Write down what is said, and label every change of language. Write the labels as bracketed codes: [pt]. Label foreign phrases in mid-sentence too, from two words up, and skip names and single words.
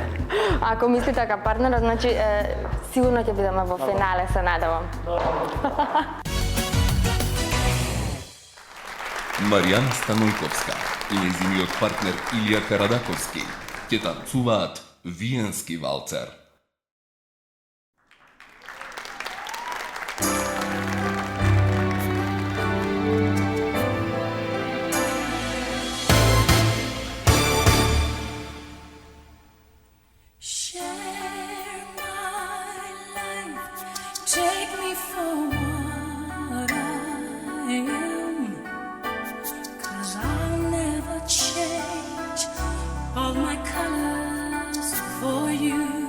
[mk] Ако мисли така партнерот, значи сигурно ќе бидеме во финале, се надевам. Маријана Станојковска и нејзиниот партнер Илија Карадаковски ќе танцуваат виенски валцер. [en] Share my life, take me for what I am, 'cause I'll never change all my colors for you.